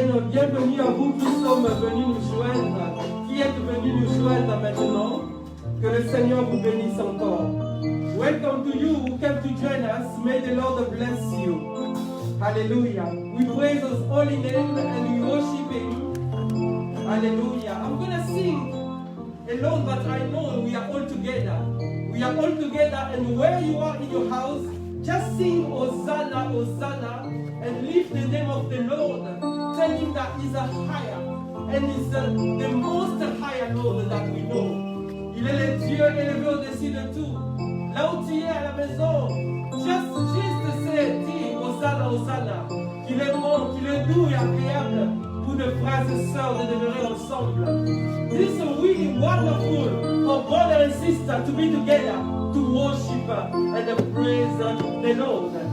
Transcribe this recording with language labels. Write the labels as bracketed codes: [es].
[fr] bienvenue à vous qui sommes venus nous joindre, qui êtes venus nous joindre maintenant. Que le Seigneur vous bénisse encore. [en] Welcome to you who came to join us. May the Lord bless you. Hallelujah. We praise His holy name and we worship Him. Hallelujah. I'm going to sing alone, but I know we are all together. We are all together, and where you are in your house, just sing Hosanna, Hosanna, and lift the name of the Lord. Tell Him that He's a higher, and He's the most higher Lord that we know. [fr] Il est le Dieu élevé au-dessus de tout. Là où tu es à la maison, juste dis Hosanna, Hosanna, qu'il est bon, qu'il est doux et agréable pour de frères et sœurs de demeurer ensemble. [en] This is really wonderful for brothers and sisters to be together to worship and praise the Lord.